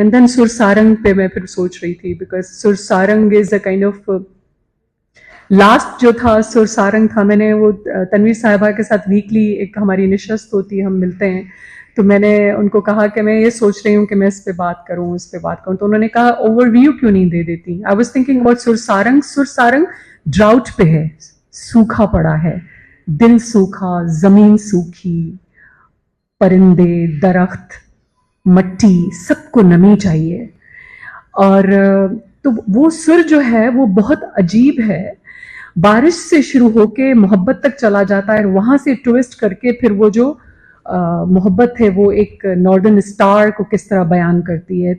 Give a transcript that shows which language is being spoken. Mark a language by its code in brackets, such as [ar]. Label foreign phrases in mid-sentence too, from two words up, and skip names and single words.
[en] and then [ur] سر سارنگ پہ میں پھر سوچ رہی تھی [en] because Sur Sarang is a kind of last [ur] جو تھا سر سارنگ تھا. میں نے وہ تنویر صاحبہ کے ساتھ ویکلی ایک ہماری نشست ہوتی ہے, ہم ملتے ہیں, تو میں نے ان کو کہا کہ میں یہ سوچ رہی ہوں کہ میں اس پہ بات کروں, اس پہ بات کروں. تو انہوں نے کہا اوور ویو کیوں نہیں دے دیتی. [en] I was thinking about Sur Sarang. [ur] سر سارنگ ڈراؤٹ پہ ہے, سوکھا پڑا ہے, دل سوکھا, زمین سوکھی, پرندے, درخت, مٹی, سب کو نمی چاہیے. اور تو وہ سر جو ہے وہ بہت عجیب ہے, بارش سے شروع ہو کے محبت تک چلا جاتا ہے, وہاں سے ٹویسٹ کر کے پھر وہ جو محبت ہے وہ ایک [en] northern star [ur] کو کس طرح بیان کرتی ہے.